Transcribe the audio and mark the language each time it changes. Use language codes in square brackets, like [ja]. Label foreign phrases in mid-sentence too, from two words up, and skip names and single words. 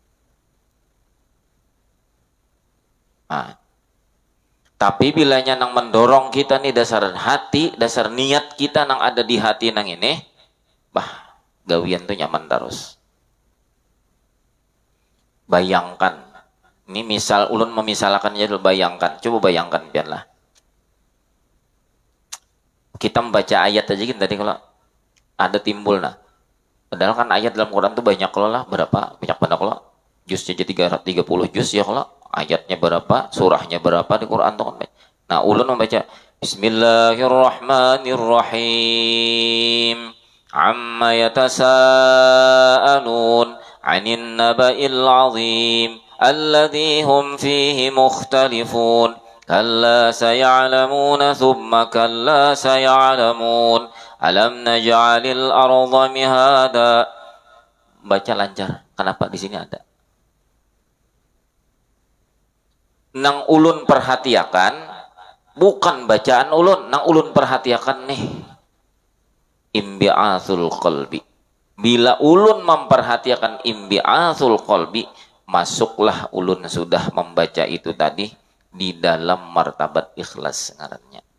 [bjn] Tapi bilanya nang mendorong kita nih dasar hati, dasar niat kita nang ada di hati nang ini, bah, gawian tuh nyaman terus. Bayangkan, ini misal ulun memisalkan aja dulu, bayangkan, coba bayangkan biarlah. [id] Kita membaca ayat aja kan tadi kalau ada timbul nah. Padahal kan ayat dalam Quran tuh banyak kalau lah, berapa? Banyak banget kalau. Jusnya jadi 30 juz ya kalau. Ayatnya berapa, surahnya berapa di Quran tuh kan. [bjn] Nah, ulun membaca Bismillahirrahmanirrahim. [ar] عم يتساءلون عن النبإ العظيم الذي هم فيه مختلفون. كلا سيعلمون ثم كلا سيعلمون. ألم نجعل الأرض مهادا. [id] Baca lancar. Kenapa di sini ada? [bjn] Nang ulun perhatiakan bukan bacaan ulun, nang ulun perhatiakan nih [ar] انبعاث القلب. [bjn] Bila ulun memperhatiakan [ar] انبعاث القلب, [bjn] masuklah ulun sudah membaca itu tadi di dalam martabat ikhlas ngarannya.